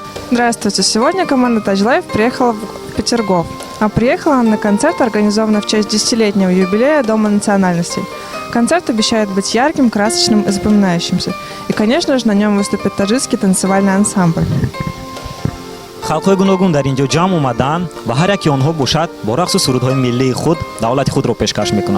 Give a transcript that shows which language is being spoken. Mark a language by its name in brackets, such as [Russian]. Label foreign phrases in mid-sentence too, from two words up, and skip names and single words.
[Russian] Здравствуйте. Сегодня команда Touch Life приехала в Петергоф. А приехала она на концерт, организованный в честь 10-летнего юбилея Дома национальностей. Концерт обещает быть ярким, красочным и запоминающимся. И, конечно же, на нем выступит таджикский танцевальный ансамбль. [Tajik] халқҳои гуногун дар ин ҷо ҷамъ омаданд ва ҳар яке онҳо бошад бо рақсу сурудҳои миллии худ давлати худро пешкаш мекунанд.